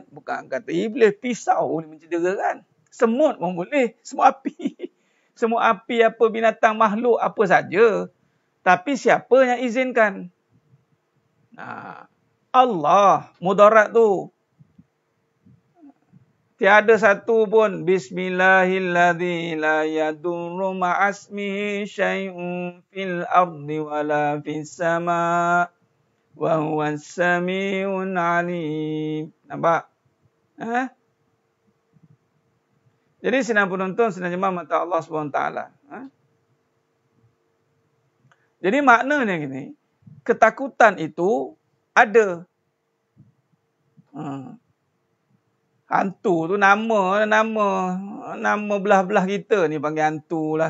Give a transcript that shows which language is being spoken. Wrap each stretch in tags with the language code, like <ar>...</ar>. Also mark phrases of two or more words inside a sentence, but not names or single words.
<ms>Bukan kata iblis, pisau boleh mencederakan. Semut pun boleh, semut api. Semut api apa, binatang makhluk apa saja. Tapi siapa yang izinkan? Allah, mudarat tu. Tiada satu pun</ms> <ar>بسم الله الذي لا يضر مع اسمه شيء في الأرض ولا في السماء وهو السميع العليم.</ar> <ms>Nampak? Jadi senang penonton, senang jemaah mata Allah SWT. Jadi maknanya gini, ketakutan itu ada. Hantu tu nama belah-belah kita ni panggil hantu lah.</ms>